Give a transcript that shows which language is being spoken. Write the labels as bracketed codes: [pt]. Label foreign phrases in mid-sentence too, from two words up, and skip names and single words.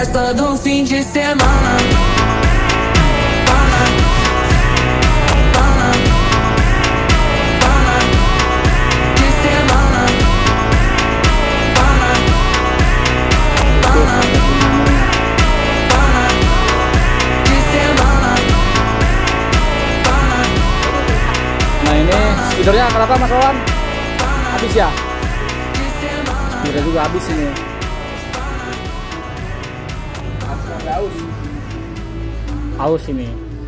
[pt] todo fim de semana. De semana. De semana. [id] Nah ini speedernya kenapa Mas Wawan? Habis ya? Speedernya juga habis ini. Aus ini.